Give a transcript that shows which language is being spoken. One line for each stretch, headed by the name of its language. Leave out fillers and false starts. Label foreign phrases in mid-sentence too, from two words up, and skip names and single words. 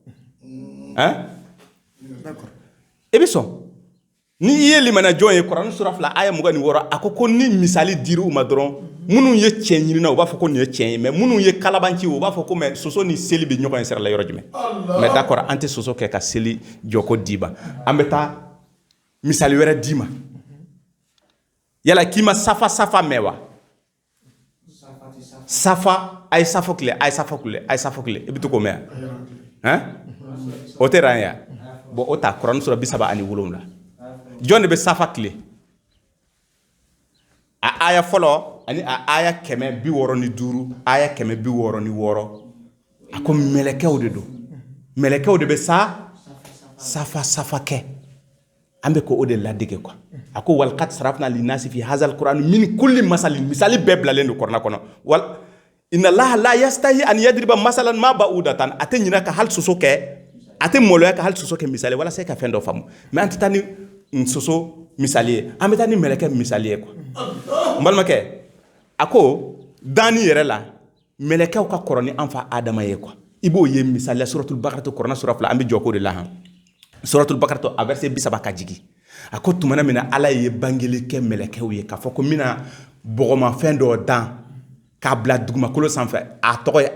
Bambara: e bɛ sɔn ni i ye limaniya jɔn ye kuranɛ sura 2 aya 26 a ko ni misali dir'u ma dɔrɔn minnu ye tiɲɛ ɲinina u b'a fɔ ko nin ye tiɲɛ ye mais minnu ye kalabanci u b'a fɔ ko mais soso ni seli bɛ ɲɔgɔn ye sira la yɔrɔ jumɛn mais d'accord an tɛ soso kɛ ka seli jɔko d'i ma an bɛ taa misali wɛrɛ d'i ma yala k'i ma safa mɛn wa safa a ye safo tile i bɛ to k'o mɛn o tɛ ran ya bon o ta kuranɛ sura 37 jɔn de bɛ safa tile a aya fɔlɔ ani a aya 165 aya 166 a ko mɛlɛkɛw de don mɛlɛkɛw de bɛ safa kɛ an bɛ ko o de ladege quoi a ko
Arabic: ولقد صرفنا للناس في هذا القرآن من كل مثل
Bambara: misali bɛɛ bilalen don kuranɛ kɔnɔ
Arabic: وإن الله لا يستحيي أن يضرب مثلا ما بعوضة
Bambara: a tɛ ɲinɛ ka hali soso kɛ a tɛ maloya ka hali soso kɛ misali walasa e ka fɛn dɔ faamu mais an tɛ taa ni soso misali ye an bɛ taa ni mɛlɛkɛ misali ye quoi n balimakɛ a ko danni yɛrɛ la mɛlɛkɛw ka kɔrɔ ni an fa Adama ye quoi i b'o ye misaliya suratul baqara kuranɛ sura 2 an bɛ jɔ k'o de la han suratul baqara a verset 30 ka jigin a ko tumana min na ala ye bangeli kɛ mɛlɛkɛw ye k'a fɔ ko n bɛna bɔgɔmafɛn dɔ dan k'a bila dugumakolo sanfɛ a tɔgɔ ye